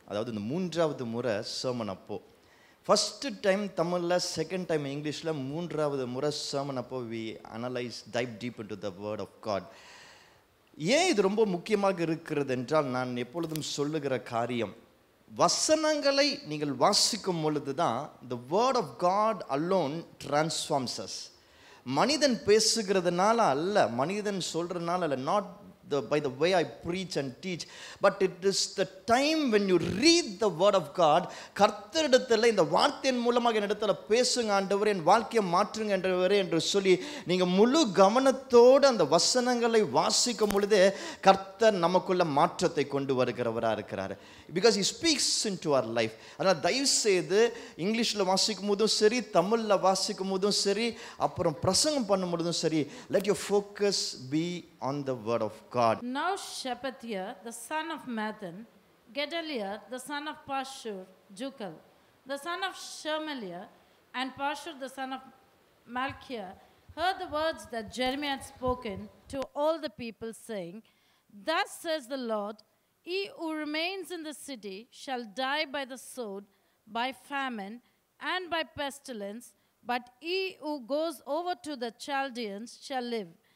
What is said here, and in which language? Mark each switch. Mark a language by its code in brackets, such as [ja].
[ta] அதாவது இந்த 3வது முறை சர்மன் அப்போ, [en] first time [ta] தமிழில், [en] second time [ta] இங்கிலீஷில், 3வது முறை சர்மன் அப்போ [en] We analyse dive deep into the word of God. [ta] ஏன் இது ரொம்ப முக்கியமாக இருக்கிறது என்றால், நான் எப்பொழுதும் சொல்லுகிற காரியம், வசனங்களை நீங்கள் வாசிக்கும் பொழுது தான் [en] the word of God alone transforms us. [ta] மனிதன் பேசுகிறதுனால அல்ல, மனிதன் சொல்கிறதுனால அல்ல, [en] not by the way I preach and teach, but it is the time when you read the word of God. [ta] கர்த்தரிடத்தில் இந்த வார்த்தையின் மூலமாக என்னிடத்தில் பேசுங்க ஆண்டவரே, என் வாழ்க்கையை மாற்றுங்க ஆண்டவரே என்று சொல்லி நீங்கள் முழு கவனத்தோடு அந்த வசனங்களை வாசிக்கும் பொழுதே கர்த்தர் நமக்குள்ள மாற்றத்தை கொண்டு வருகிறவராக இருக்கிறார். Because [en] he speaks into our life. [ta] அதனால் தயவு செய்து இங்கிலீஷில் வாசிக்கும் போதும் சரி, தமிழில் வாசிக்கும் போதும் சரி, அப்புறம் பிரசங்கம் பண்ணும் பொழுதும் சரி, [en] let your focus be on the word of God. Now Shephatiah, the son of Mathan, Gedaliah, the son of Pashur, Jukal, the son of Shermaliah, and Pashur, the son of Malchiah, heard the words that Jeremiah had spoken to all the people, saying, Thus says the Lord, He who remains in the city shall die by the sword, by famine, and by pestilence, but he who goes over to the Chaldeans shall live.